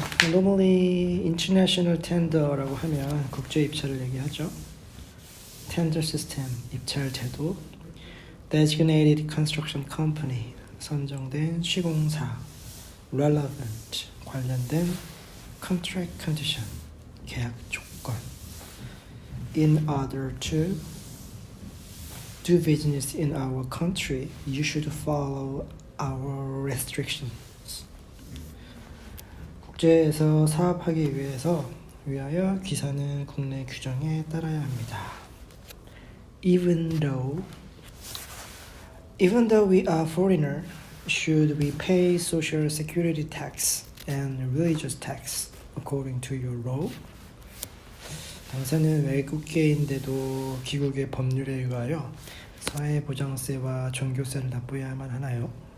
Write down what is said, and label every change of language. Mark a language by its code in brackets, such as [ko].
[en] Normally international tender [ko] 라고 하면 국제 입찰을 얘기하죠. [en] Tender system, [ko] 입찰 제도. [en] Designated construction company, [ko] 선정된 시공사. [en] Relevant, [ko] 관련된 [en] contract condition, [ko] 계약 조건. [en] In order to do business in our country, you should follow our restrictions. [ko] 국제에서 사업하기 위하여 기사는 국내 규정에 따라야 합니다. [en] Even though we are foreigner, should we pay social security tax and religious tax according to your law? [ko] 당사는 외국계인데도 귀국의 법률에 의하여 사회보장세와 종교세를 납부해야만 하나요?